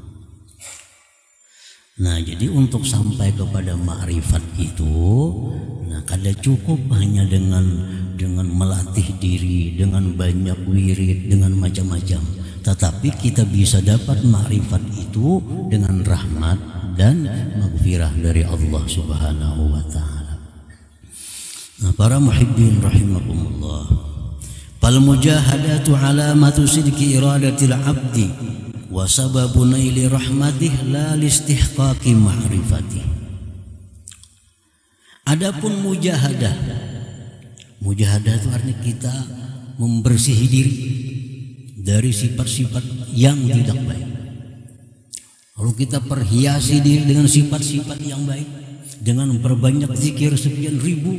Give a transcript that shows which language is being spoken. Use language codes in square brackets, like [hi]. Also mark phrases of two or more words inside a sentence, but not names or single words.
[id] Nah, jadi untuk sampai kepada ma'rifat itu, nah, kada cukup hanya dengan melatih diri, dengan banyak wirid, dengan macam-macam. Tetapi kita bisa dapat ma'rifat itu dengan rahmat dan maghfirah dari Allah [ar] سبحانه وتعالى. [id] Nah, para [ar] المحبين رحمكم الله, فالمجاهدة علامة صدق إرادة العبد وسبب نيل رحمته لا لاستحقاق معرفته. [id] Adapun mujahadah itu artinya kita membersihi diri dari sifat-sifat yang tidak baik. Lalu kita perhiasi diri dengan sifat-sifat yang baik, dengan memperbanyak zikir sekian ribu.